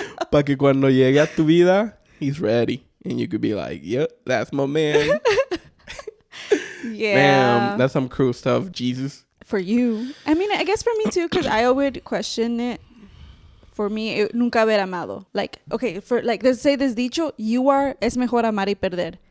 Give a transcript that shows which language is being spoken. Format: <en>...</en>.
<es>Para que cuando llegue a tu vida,</es> <en>he's ready. And you could be like, yep, that's my man. Yeah. Damn, that's some cruel stuff, Jesus. For you. I mean, I guess for me too, because I would question it. For me,</en> <es>nunca haber amado.</es> <en>Like, okay, let's say this dicho,</en> <es>es mejor amar y perder.</es>